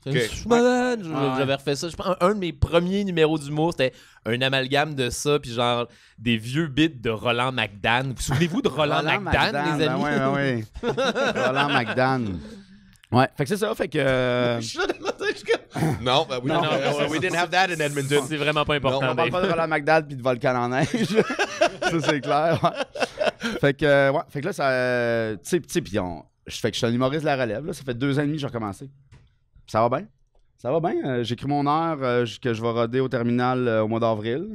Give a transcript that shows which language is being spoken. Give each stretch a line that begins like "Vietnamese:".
French: Je suis malade. J'avais refait ça. Je pense un de mes premiers numéros d'humour, c'était un amalgame de ça, puis genre des vieux bits de Roland McDan. Vous souvenez-vous de Roland McDan, les amis? Oui. Roland McDan. Ouais, fait que c'est ça, fait que...
English: Non, we didn't have that in Edmonton.
French: C'est vraiment pas important. Non, on parle pas de Roland McDan puis de Volcan en neige. Ça, c'est clair, ouais. Fait que là, ça... tu sais, puis fait que je suis un humoriste de la relève, là. Ça fait 2 ans et demi que j'ai recommencé. Ça va bien. Ça va bien. J'écris mon heure que je vais roder au terminal au mois d'avril.